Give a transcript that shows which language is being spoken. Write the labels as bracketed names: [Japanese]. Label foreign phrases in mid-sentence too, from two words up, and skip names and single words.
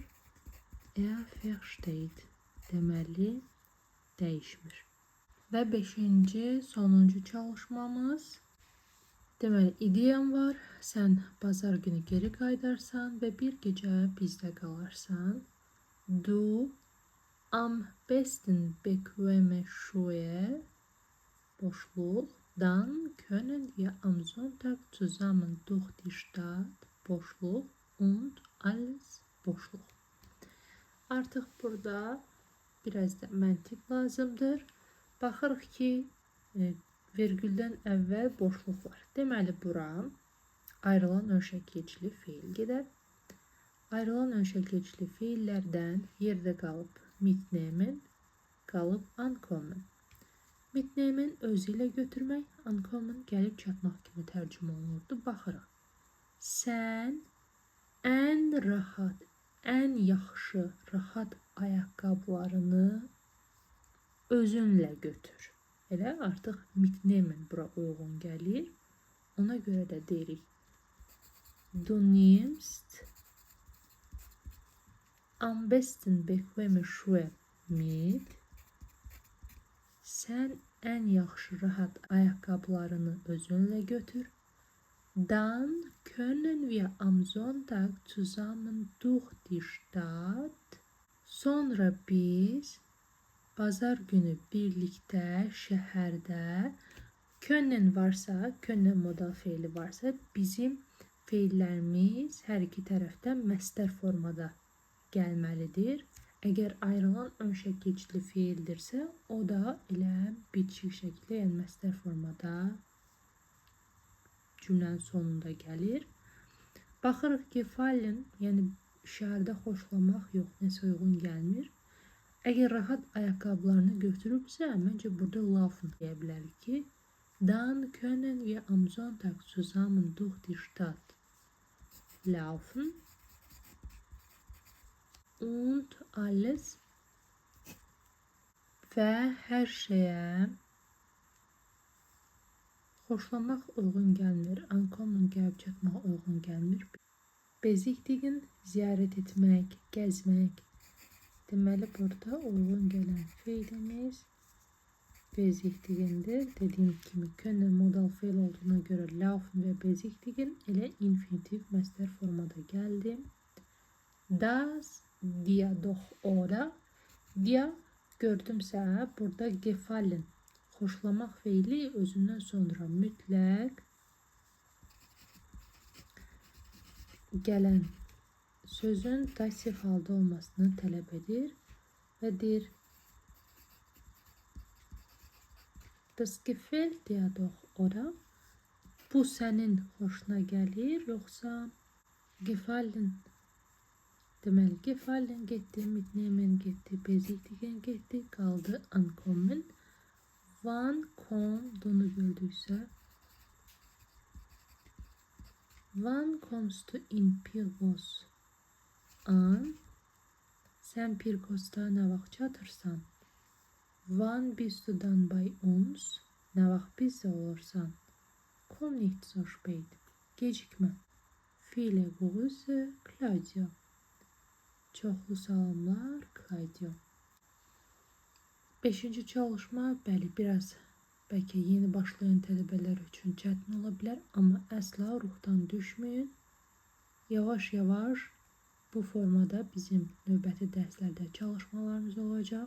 [Azerbaijani] Versteht. Deməli dəyişmir. Və 5-ci, sonuncu çalışmamız. Deməli, ideyam var. Sən bazar günü geri qaydarsan və bir gecə bizdə qalarsan. [German] Du am besten bequeme Schuhe boşluq. Dann können wir am Sonntag zusammen durch die Stadt boşluq und alles boşluq. [Azerbaijani] Artıq burada biraz da məntiq lazımdır. Baxırıq ki, vergüldən əvvəl boşluq var. Deməli, bura ayrılan önşəkilçili feil gedər. Ayrılan önşəkilçili feillərdən yerdə qalıb mitnehmen, qalıb ankommen. Mitnehmen özü ilə götürmək, ankommen gəlib çatmaq kimi tərcümə olunurdu. Baxırıq. Sən ən rahat, ən yaxşı, rahat ayaqqabılarını özünlə götür. Elə artıq mitnehmen bura uyğun gəlir. Ona görə də deyirik. [German] Du nimmst am besten bequeme Schuhe mit. [Azerbaijani] Sən ən yaxşı, rahat ayaqqabılarını özünlə götür. [German] Dann können wir am Sonntag zusammen durch die Stadt. [Azerbaijani] Sonra biz bazar günü birlikdə şəhərdə können varsa, können modal feili varsa bizim feillərimiz hər iki tərəfdən məstər formada gəlməlidir. Əgər ayrılan önşəkilçili feildirsə, o da elə bitişik şəkildə, yəni məstər formada cümlənin sonunda gəlir. Baxırıq ki, fallen, yəni şəhərdə xoşlamaq yox, nəsə uyğun gəlmir. Əgər rahat ayaqqabılarını götürübsə, məncə burada laufen deyə bilərik ki, [German] dann können wir am Sonntag zusammen durch die Stadt laufen und alles [Azerbaijani] və hər şeyə xoşlamaq uyğun gəlmir, ankommen gəlib çatmaq uyğun gəlmir. Bezikdigin ziyarət etmək, gəzmək. Deməli, burada uyğun gələn feilimiz bezikdigindir. Dediyim kimi, können modal feil olduğuna görə laufen və bezikdigin elə infinitiv məstər formada gəldi. [German] Das dir doch oder. [Azerbaijani] Dir gördümsə, burada gefallen. Xoşlamaq feili özündən sonra mütləq gələn sözün dativ halda olmasını tələb edir və deyir [German] Das gefällt dir doch, oder? [Azerbaijani] Bu sənin xoşuna gəlir, yoxsa gefallen? Deməli, gefallen getdi, mitnehmen getdi, besichtigen getdi, qaldı ankommen. [German] Wann kommt, [Azerbaijani] onu gördüksə, [German] wann kommst du in Pyrgos an? [Azerbaijani] Sən Pyrgosda nə vaxt çatırsan? [German] Wann bist du dann bei uns? [Azerbaijani] Nə vaxt bizdə olursan? [German] Komm nicht so spät. Gecikmə. Viele Grüße, Claudia. [Azerbaijani] Çoxlu salamlar, Claudia. 5-ci çalışma, bəli, biraz bəlkə yeni başlayan tələbələr üçün çətin ola bilər, amma əsla ruhdan düşməyin. Yavaş-yavaş bu formada bizim növbəti dərslərdə çalışmalarımız olacaq.